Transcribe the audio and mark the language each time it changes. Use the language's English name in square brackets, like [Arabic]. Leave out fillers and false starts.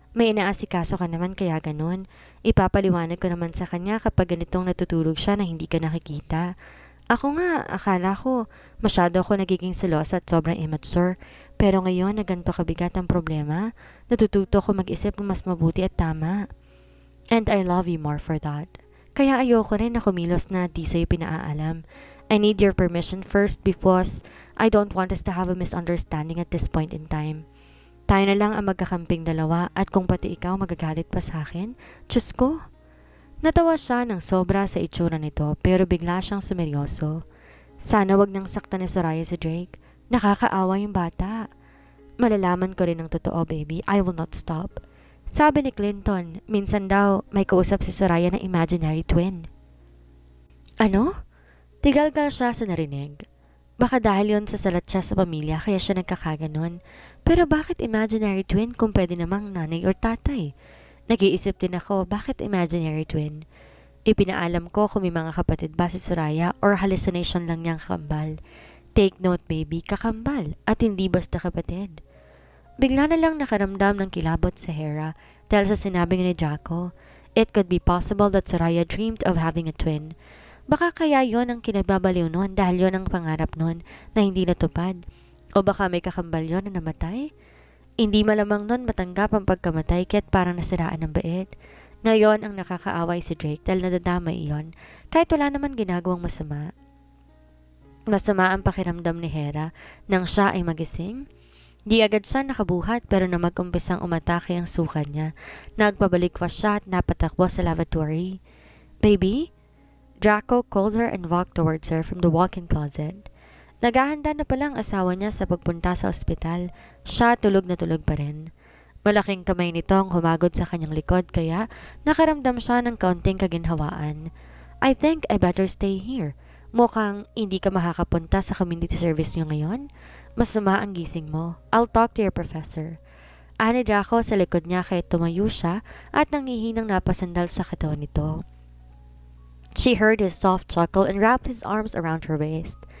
[Filipino] May inaasikaso ka naman kaya ganun. Ipapaliwanag ko naman sa kanya kapag ganitong natutulog siya na hindi ka nakikita. Ako nga, akala ko, masyado ako nagiging selosa at sobrang immature. Pero ngayon na ganito kabigat ang problema, natututo ko mag-isip ng mas mabuti at tama. [English] And I love you more for that. [Filipino] Kaya ayoko rin na kumilos na di sa'yo pinaalam. [English] I need your permission first because I don't want us to have a misunderstanding at this point in time. [Filipino] Tayo na lang ang magkakamping dalawa at kung pati ikaw magagalit pa sa akin, Diyos ko. Natawa siya ng sobra sa itsura nito pero bigla siyang sumeryoso. Sana wag nang saktan ni Soraya si Drake. Nakakaawa yung bata. Malalaman ko rin ang totoo, baby. [English] I will not stop. [Filipino] Sabi ni Clinton, minsan daw may kausap si Soraya na imaginary twin. Ano? Tigalgal siya sa narinig. Baka dahil yon sa salat siya sa pamilya kaya siya nagkakaganon. Pero bakit imaginary twin kung pwede namang nanay or tatay? Nag-iisip din ako, bakit imaginary twin? Ipinaalam ko kung may mga kapatid ba si Soraya or hallucination lang niyang kakambal. Take note baby, kakambal at hindi basta kapatid. Bigla na lang nakaramdam ng kilabot sa Hera dahil sa sinabi ni Draco. [English] It could be possible that Soraya dreamed of having a twin. [Filipino] Baka kaya yon ang kinababaliw nun dahil yon ang pangarap nun na hindi natupad. O baka may kakambal yon na namatay? Hindi malamang nun matanggap ang pagkamatay kaya't parang nasiraan ng bait. Ngayon ang nakakaaway si Drake dahil nadadamay iyon kahit wala naman ginagawang masama. Masama ang pakiramdam ni Hera nang siya ay magising. Di agad siya nakabuhat pero na mag-umpisang umatake ang suka niya. Nagpabalikwas siya at napatakbo sa lavatory. [English] Baby? Draco called her and walked towards her from the walk-in closet. [Filipino] Naghahanda na pala ang asawa niya sa pagpunta sa ospital. Siya tulog na tulog pa rin. Malaking kamay nito ang humagod sa kanyang likod kaya nakaramdam siya ng kaunting kaginhawaan. [English] I think I better stay here. [Filipino] Mukhang hindi ka makakapunta sa community service niyo ngayon. Masama ang gising mo. [English] I'll talk to your professor. [Filipino] Ani Draco sa likod niya kaya tumayo siya at nanghihinang napasandal sa katawan nito. [English] She heard his soft chuckle and wrapped his arms around her waist.